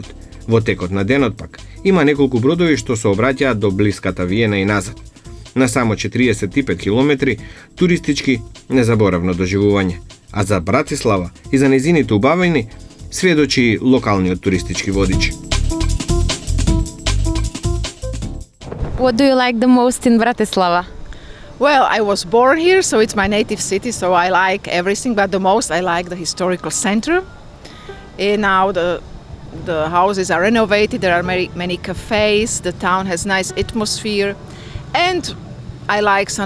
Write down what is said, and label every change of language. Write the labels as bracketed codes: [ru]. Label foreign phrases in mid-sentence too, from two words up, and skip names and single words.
[mk] Во текот на денот пак има неколку бродови што се обраќаат до блиската Виена и назад. На само 45 километри туристички незаборавно доживување, а за Братислава и за незините убавини сведочи локалниот туристички водич. [en] What do you like the most in Bratislava? Well, I was born here, so it's my native city, so I like everything, but the most I like the historical center. And now the houses are renovated, there are many cafes, the town has nice atmosphere, and I like St.